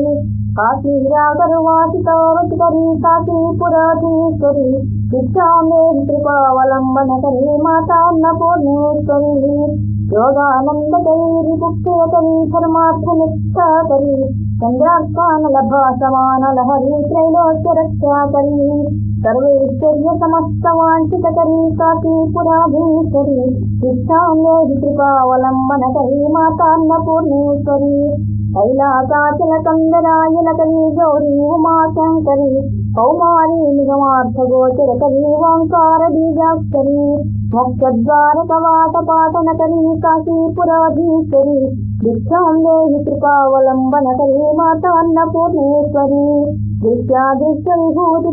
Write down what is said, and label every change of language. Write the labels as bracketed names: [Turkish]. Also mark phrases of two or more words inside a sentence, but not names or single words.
[Sanskrit] काशीरागरुवासितावतिकरी काशीपुराधीश्वरी दीक्षान्ये कृपावलम्बनकरी मातान्नपूर्णेश्वरी योगानन्दकरी पुष्टिवकरी धर्मार्थनिष्ठाकरी चन्द्रार्कानलभा समानलहरी त्रैलोक्यरक्षाकरी सर्वैश्वर्यसमस्तवाञ्छितकरी काशीपुराधीश्वरी दीक्षान्ये कृपावलम्बनकरी मातान्नपूर्णेश्वरी కైలాసాచల కందరాయలకరీ గౌరీ ఉమాశంకరి కౌమారీ నిగమార్థగోచరకరీ ఓంకార బీజాక్షరి మోక్షద్వార కవాట పాటనకరీ కాశీపురాధీశ్వరి భిక్షాం దేహి కృపావలంబనకరీ మాతా అన్నపూర్ణేశ్వరి దృశ్యాదృశ్య విభూతి